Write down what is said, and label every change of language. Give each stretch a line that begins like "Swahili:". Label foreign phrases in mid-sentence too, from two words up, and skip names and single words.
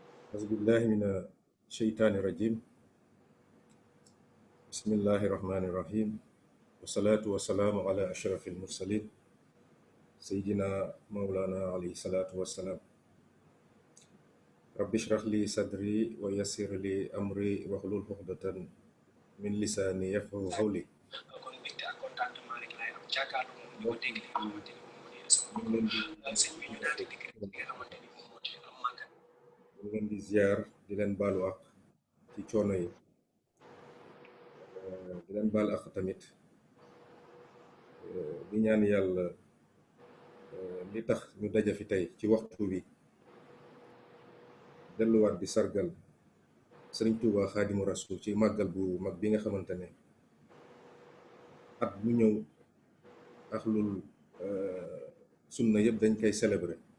Arabic: أعوذ بالله من الشيطان الرجيم. بسم الله الرحمن الرحيم، والصلاة والسلام على أشرف المرسلين سيدنا مولانا عليه الصلاة والسلام. رب اشرح لي صدري ويسر لي أمري واحلل عقدة من لساني يفقهوا قولي.
Wolof: kon mbégte ak contentement rek laay am jàkkaarloo moom di ko dégg li nga xamante ni moom moo di sama ñu ngi leen di sëñ bi ñu daal di dégg rek li nga xamante ni moom moo di am màggal. ñu ngi leen di ziar di leen baalu ak ci coono yi, di leen baal ak tamit di ñaan yàlla li tax ñu daja fi tey ci waxtu wi delluwaat di sargal Sëriñ Tuuba Xaadimu Rasuul ci màggal bu mag bi nga xamante ne at mu ñëw axlul sunna yëpp dañ koy célébrer.